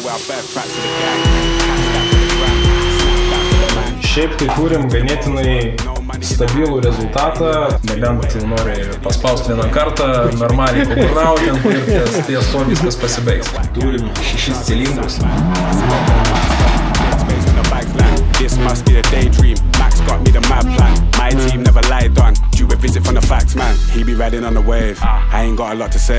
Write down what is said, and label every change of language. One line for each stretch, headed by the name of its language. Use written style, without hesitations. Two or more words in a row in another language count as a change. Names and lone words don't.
Lithuanian: Šiaip tai turim ganėtinai stabilų rezultatą, nebent nori paspausti vieną kartą, normaliai paburnauti ir ties to viskas pasibaigs. Turim 6 cilindrus.
English: This must be the daydream. Max got me the mad plan. My team never lied on. Due a visit from the facts, man. He be riding on the wave. I ain't got a lot to say.